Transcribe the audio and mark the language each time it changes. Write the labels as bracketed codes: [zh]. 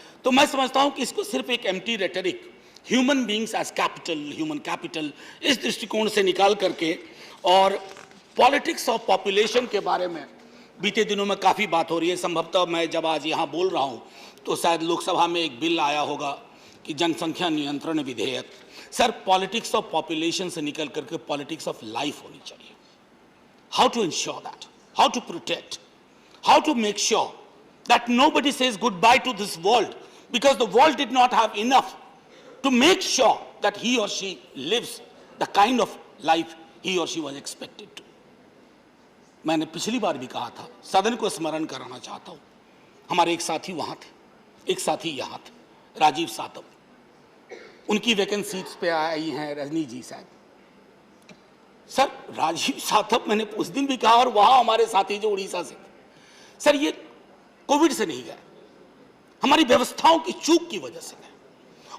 [hi] तो मैं समझता हूं कि इसको सिर्फ एक [en] empty rhetoric, human beings as capital, human capital, [hi] इस दृष्टिकोण से निकाल करके, और [en] politics of population [hi] के बारे में बीते दिनों में काफ़ी बात हो रही है। संभवतः मैं जब आज यहाँ बोल रहा हूँ तो शायद लोकसभा में एक बिल आया होगा कि जनसंख्या नियंत्रण विधेयक। सर, [en] politics of population [hi] से निकल करके [en] politics of life [hi] होनी चाहिए। [en] How to ensure that, how to protect, how to make sure that nobody says goodbye to this world because the world did not have enough to make sure that he or she lives the kind of life he or she was expected to. [hi] मैंने पिछली बार भी कहा था, सदन को स्मरण कराना चाहता हूं, हमारे एक साथी वहां थे, एक साथी यहां थे, राजीव सातव, उनकी [en] vacant seats [hi] पे आई हैं रजनी जी साहब। सर, राजीव सातव मैंने उस दिन भी कहा, और वहां हमारे साथी जो उड़ीसा से, सर ये कोविड से नहीं गए, हमारी व्यवस्थाओं की चूक की वजह से गए।